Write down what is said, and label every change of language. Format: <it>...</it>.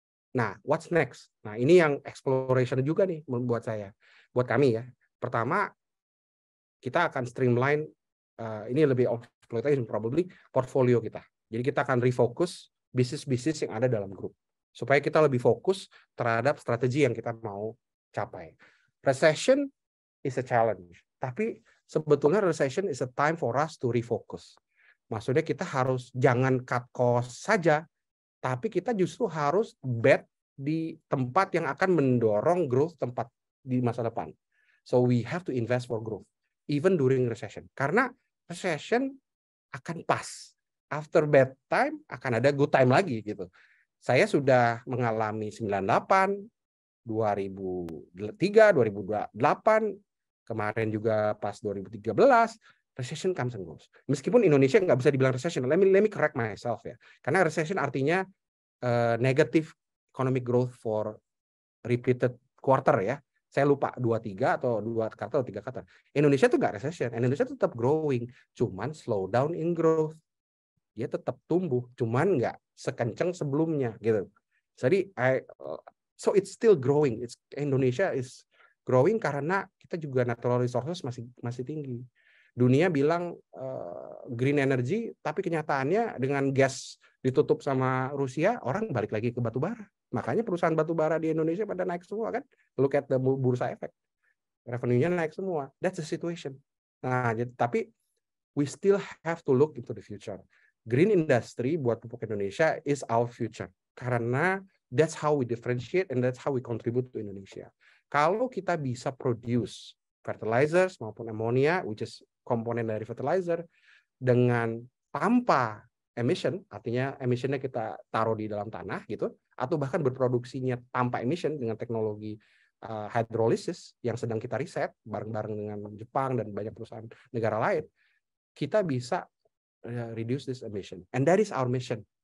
<id>Nah,</id> <en>what's next?</en> <id>Nah, ini yang exploration juga nih buat kami ya. Pertama, kita akan streamline, ini lebih exploitation probably, portfolio kita. Jadi kita akan refocus bisnis-bisnis yang ada dalam grup. Supaya kita lebih fokus terhadap strategi yang kita mau capai.</id> <en>Recession is a challenge.</en> <id>Tapi sebetulnya</id> <en>recession is a time for us to refocus.</en> <id>Maksudnya kita harus jangan</id> <en>cut cost</en> <id>saja, tapi kita justru harus bet di tempat yang akan mendorong growth tempat di masa depan.</id> <en>So we have to invest for growth, even during recession.</en> <id>Karena recession akan pas.</id> <en>After bad time,</en> <id>akan ada</id> <en>good time</en> <id>lagi gitu. Saya sudah mengalami 98, 2003, 2008, kemarin juga pas 2013,</id> <en>recession comes and goes.</en> <id>Meskipun Indonesia nggak bisa dibilang recession,</id> <en>let me correct myself ya.</en> <id>Karena recession artinya</id> <en>negative economic growth for repeated quarter ya.</en> <id>Saya lupa 2-3 atau 2 kata atau 3 kata. Indonesia tuh nggak recession, Indonesia tetap growing, cuman</id> <en>slow down in growth.</en> <id>Dia tetap tumbuh, cuman nggak sekencang sebelumnya gitu. Jadi</id> <en>so it's still growing. Indonesia is growing</en> <id>karena kita juga</id> <en>natural resources</en> <id>masih tinggi. Dunia bilang green energy, tapi kenyataannya dengan gas ditutup sama Rusia, orang balik lagi ke batu bara. Makanya perusahaan batu bara di Indonesia pada naik semua kan.</id> <en>Look at the bursa efek.</en> <id>Revenue-nya naik semua.</id> <en>That's the situation.</en> <id>Nah, tapi</id> <en>we still have to look into the future. Green industry</en> <id>buat pupuk Indonesia</id> <en>is our future.</en> <id>Karena</id> <en>that's how we differentiate and that's how we contribute to Indonesia.</en> <id>Kalau kita bisa</id> <en>produce fertilizers</en> <id>maupun ammonia, which is komponen dari fertilizer, dengan tanpa emission, artinya emissionnya kita taruh di dalam tanah gitu, atau bahkan berproduksinya tanpa emission dengan teknologi hydrolysis yang sedang kita riset bareng-bareng dengan Jepang dan banyak perusahaan negara lain, kita bisa</id> <en>reduce this emission. And that is our mission.</en>